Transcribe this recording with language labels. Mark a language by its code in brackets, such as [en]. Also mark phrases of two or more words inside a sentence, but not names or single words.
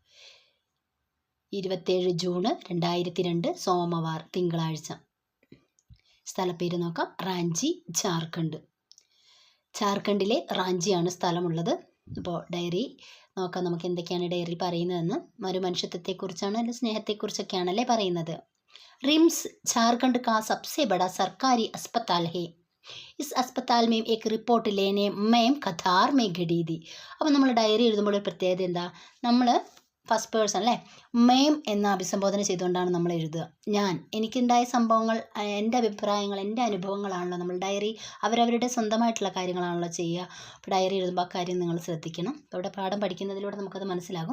[ml] 27 ജൂൺ 2002 സോമവാർ, തിങ്കളാഴ്ച. സ്ഥലപ്പേര് നോക്കാം, റാഞ്ചി, ജാർഖണ്ഡ്. ജാർഖണ്ഡിലെ റാഞ്ചിയാണ് സ്ഥലമുള്ളത്. അപ്പോൾ ഡയറി നോക്കാം നമുക്ക് എന്തൊക്കെയാണ് ഡയറി പറയുന്നതെന്ന്. മനുഷ്യത്വത്തെക്കുറിച്ചാണ്, അല്ലെങ്കിൽ സ്നേഹത്തെക്കുറിച്ചൊക്കെയാണല്ലേ പറയുന്നത്. [hi] റിംസ് झारखंड का सबसे बड़ा सरकारी अस्पताल है. इस अस्पताल में एक रिपोर्ट लेने मैं कतार में खड़ी थी. [ml] അപ്പോൾ നമ്മൾ ഡയറി എഴുതുമ്പോൾ ഒരു പ്രത്യേകത എന്താ? നമ്മൾ [en] first person [ml] അല്ലേ, മേം എന്ന അഭിസംബോധന ചെയ്തുകൊണ്ടാണ് നമ്മൾ എഴുതുക. ഞാൻ, എനിക്കുണ്ടായ സംഭവങ്ങൾ, എൻ്റെ അഭിപ്രായങ്ങൾ, എൻ്റെ അനുഭവങ്ങളാണല്ലോ നമ്മൾ ഡയറി, അവരവരുടെ സ്വന്തമായിട്ടുള്ള കാര്യങ്ങളാണല്ലോ ചെയ്യുക. അപ്പോൾ ഡയറി എഴുതുമ്പോൾ ആ കാര്യം നിങ്ങൾ ശ്രദ്ധിക്കണം. ഇവിടെ പാഠം പഠിക്കുന്നതിലൂടെ നമുക്കത് മനസ്സിലാകും.